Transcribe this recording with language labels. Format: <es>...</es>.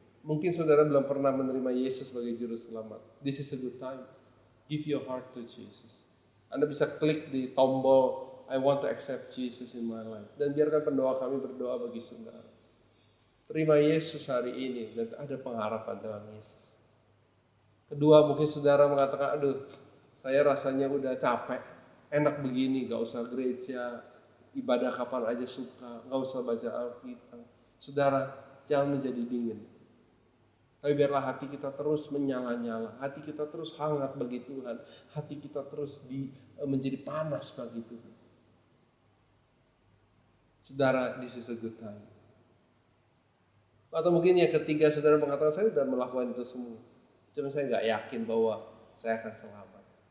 <id>Mungkin saudara belum pernah menerima Yesus sebagai juru selamat.</id> <en>This is a good time. Give your heart to Jesus.</en> <id>Anda bisa klik di tombol</id> <en>I want to accept Jesus in my life.</en> <id>Dan biarkan pendoa kami berdoa bagi saudara. Terima Yesus hari ini dan ada pengharapan dalam Yesus. Kedua, mungkin saudara mengatakan, saya rasanya udah capek, enak begini, gak usah gereja, ibadah kapan aja suka, gak usah baca Alkitab. Saudara, jangan menjadi dingin. Tapi biarlah hati kita terus menyala-nyala, hati kita terus hangat bagi Tuhan, hati kita terus menjadi panas bagi Tuhan.</id> <en>Saudara, this is a good time.</en> <id>Atau mungkin yang ketiga, saudara mengatakan, saya sudah melakukan itu semua. Cuma saya nggak yakin bahwa saya akan selamat.</id>